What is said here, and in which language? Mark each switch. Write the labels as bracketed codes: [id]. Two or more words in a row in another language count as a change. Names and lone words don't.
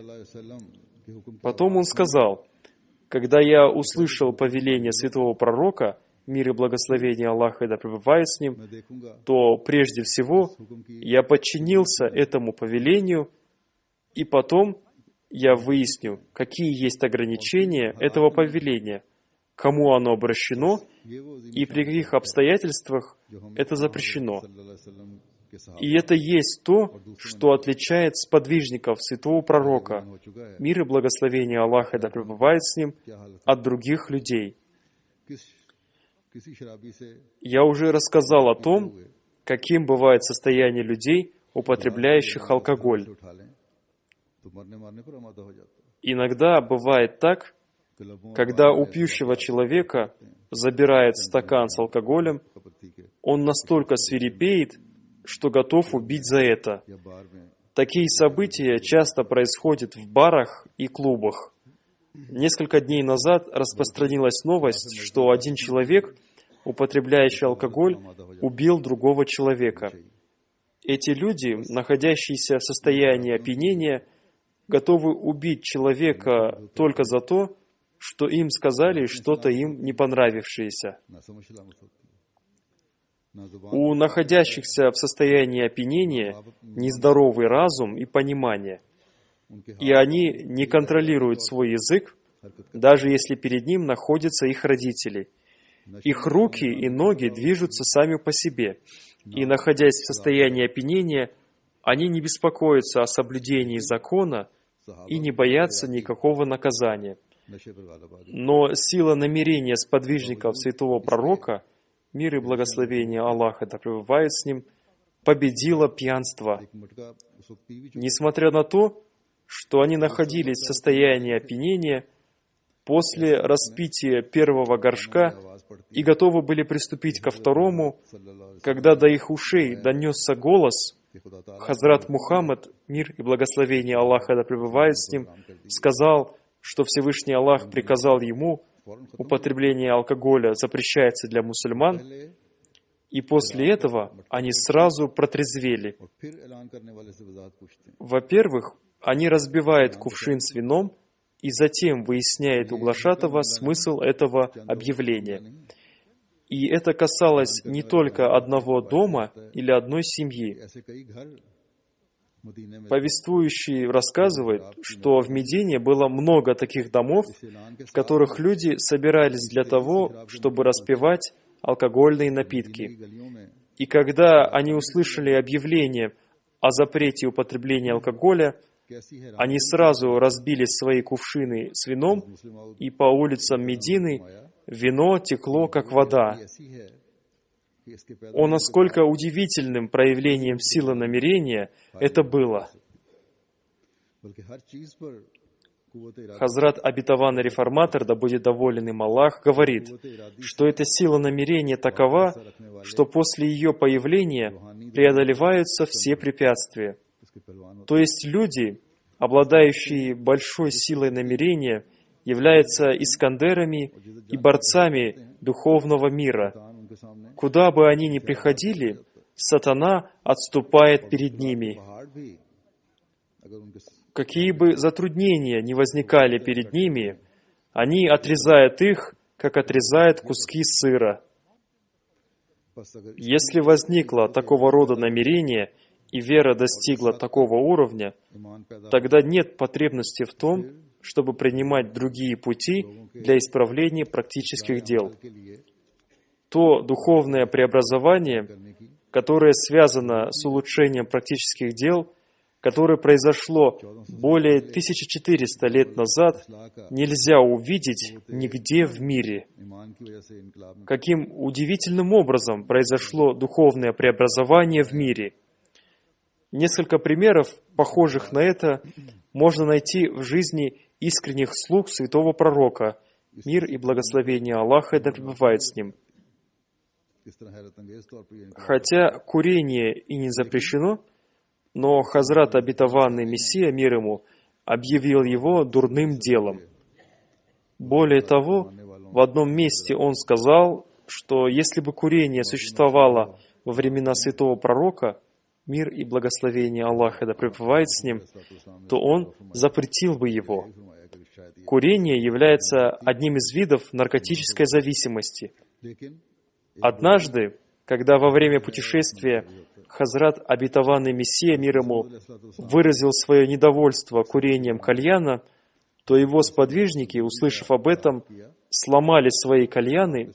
[ru] Потом он сказал: «Когда я услышал повеление святого пророка, мир и благословение Аллаха да пребывает с ним, то прежде всего я подчинился этому повелению, и потом я выясню, какие есть ограничения этого повеления, кому оно обращено и при каких обстоятельствах это запрещено». И это есть то, что отличает сподвижников святого пророка, мир и благословение Аллаха да пребывает с ним, от других людей. [ur] کسی شرابی سے [ru] Я уже рассказал о том, каким бывает состояние людей, употребляющих алкоголь. [ur] اٹھا لیں تو مرنے مارنے پر آمادہ ہو جاتا ہے. [ru] Иногда бывает так, [ur] کہ لبوں [ru] когда у пьющего человека забирает стакан с алкоголем, [ur] پتی کے [ru] он настолько свирепеет, что готов убить за это. [ur] یا بار میں [ru] Такие события часто происходят в барах и клубах. Несколько дней назад распространилась новость, что один человек, употребляющий алкоголь, убил другого человека. Эти люди, находящиеся в состоянии опьянения, готовы убить человека только за то, что им сказали что-то им не понравившееся. [ur] نہ سمجھ سلامت ہوتی ہے نہ زبان [ru] У находящихся в состоянии опьянения нездоровый разум и понимание, [ur] ان کے [ru] и они не контролируют свой язык, даже если перед ним находятся их родители. Их руки и ноги движутся сами по себе, и, находясь в состоянии опьянения, они не беспокоятся о соблюдении закона и не боятся никакого наказания. [ur] نشے پر غالب آ گئے. [ru] Но сила намерения сподвижников святого пророка, мир и благословение Аллаха да пребывает с ним, победила пьянство. [ur] ایک مٹکا اس وقت پی بھی چکا [ru] Несмотря на то, что они находились в состоянии опьянения после распития первого горшка [ur] آواز پڑتی [ru] и готовы были приступить ко второму, [ar] صلى الله عليه [ru] когда до их ушей донесся голос, [ur] وسلم خدا تعالیٰ [ru] Хазрат Мухаммад, мир и благословение Аллаха да пребывает с ним, сказал, что Всевышний Аллах приказал ему, употребление алкоголя запрещается для мусульман, [ur] पहले [ru] и после этого они сразу протрезвели. [ur] اور پھر اعلان کرنے والے سے وضاحت پوچھتے ہیں. [ru] Во-первых, они разбивают кувшин с вином и затем выясняют у глашатого смысл этого объявления. И это касалось не только одного дома или одной семьи. [ur] ایسے کئی گھر مدینے میں [ru] Повествующий рассказывает, что в Медине было много таких домов, [ur] اس اعلان کے [ru] в которых люди собирались для того, чтобы распивать алкогольные напитки. [ur] گلیوں میں [ru] И когда они услышали объявление о запрете употребления алкоголя, [ur] کیسی ہے [ru] они сразу разбили свои кувшины с вином, [ur] मुस्लिम [ru] и по улицам Медины вино текло, как вода. [ur] ایسی ہے کہ اس کے پیدا [ru] О, насколько удивительным проявлением силы намерения это было! [ur] بلکہ ہر چیز پر قوت ارادہ [ru] Хазрат Обетованный Реформатор, да будет доволен им Аллах, говорит, что эта сила намерения такова, что после ее появления преодолеваются все препятствия. [ur] اس کے پہلوان [ru] То есть люди, обладающие большой силой намерения, являются искандерами и борцами духовного мира. [ur] ان کے سامنے [ru] Куда бы они ни приходили, сатана отступает перед ними. [ur] پہاڑ بھی اگر ان کے [ru] Какие бы затруднения ни возникали перед ними, они отрезают их, как отрезают куски сыра. [ur] پاس اگر [ru] Если возникло такого рода намерение, и вера достигла такого уровня, [ur] ایمان پیدا [ru] тогда нет потребности в том, чтобы принимать другие пути для исправления практических дел. [ur] کے لیے [ru] То духовное преобразование, [ur] کرنے کی [ru] которое связано с улучшением практических дел, которое произошло более 1400 лет назад, [ur] اصلاح کا [ru] нельзя увидеть нигде в мире. [ur] ایمان کی وجہ سے انقلاب میں [ru] Каким удивительным образом произошло духовное преобразование в мире. Несколько примеров, похожих на это, можно найти в жизни искренних слуг святого пророка. Мир и благословение Аллаха да пребывает с ним. [ur] کس طرح حیرت انگیز طور پر یہ انقلاب [ru] Хотя курение и не запрещено, но Хазрат Обетованный Мессия, мир ему, объявил его дурным делом. Более того, в одном месте он сказал, что если бы курение существовало во времена святого пророка, мир и благословение Аллаха да пребывает с ним, то он запретил бы его. [ur] فرمایا کہ شاید یہ [ru] Курение является одним из видов наркотической зависимости. [ur] लेकिन [ru] Однажды, когда во время путешествия Хазрат Обетованный Мессия, мир ему, выразил свое недовольство курением кальяна, то его сподвижники, услышав об этом, сломали свои кальяны